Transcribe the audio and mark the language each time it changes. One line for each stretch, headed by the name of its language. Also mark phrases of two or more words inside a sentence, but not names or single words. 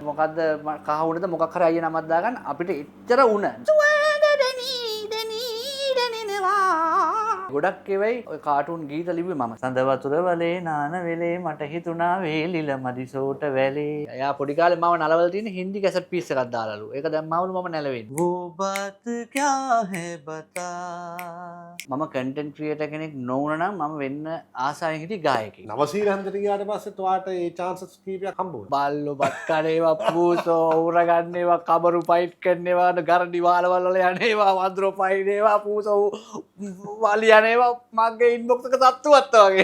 Sinhala: මොකද්ද කහ උඩද මොකක් හරි අයිය නමක් දාගන්න අපිට එච්චර උණ. ගොඩක් ඒවයි ඔය කාටුන් ගීත ලිව්වේ මම. සඳ වතුර වලේ නාන වෙලේ මට හිතුණා වේලිල මදිසෝට වැලේ. එයා පොඩි කාලේ මම නලවල තියෙන හින්දි
English: cassette piece
Sinhala: එකක් දාලාලු. ඒක දැම්මවලු මම නැලවෙන්නේ.
Hindi: वो बात क्या है बता.
Sinhala: මම
English: content creator
Sinhala: කෙනෙක් නොවුන නම් මම වෙන්න ආසාවෙන් හිටිය ගායකයෙක්. නවසීලන්තට ගියාට පස්සේ ඔයාට ඒ chance කීපයක් හම්බ වුණා. බල්ලෝ බත් කනේවා පූසෝ උරගන්නේවා කබරු ෆයිට් කරනේවා ගරඩි වාලවල වල යන්නේවා වන්දරෝ පයින්නේවා පූසෝ වාලි යන්නේවා මගේ ඉන්බොක්ස් එක සත්තුවත් වගේ.